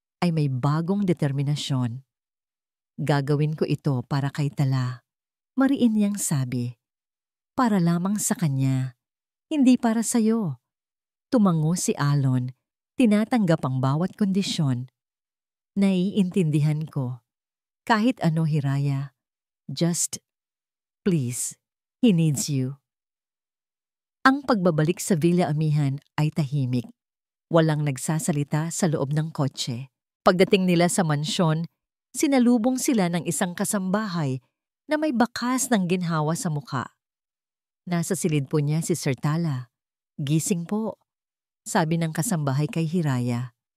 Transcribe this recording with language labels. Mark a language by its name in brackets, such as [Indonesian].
[Filipino] ay may bagong determinasyon. Gagawin ko ito para kay Tala. Mariin niyang sabi. Para lamang sa kanya, hindi para sa'yo. Tumango si Alon, tinatanggap ang bawat kondisyon. Naiintindihan ko. Kahit ano, Hiraya. [English] Just, please, he needs you. [Filipino] Ang pagbabalik sa Villa Amihan ay tahimik. Walang nagsasalita sa loob ng kotse. Pagdating nila sa mansyon, sinalubong sila ng isang kasambahay na may bakas ng ginhawa sa muka. Nasa silid po niya si Sir Tala. Gising po, sabi ng kasambahay kay Hiraya.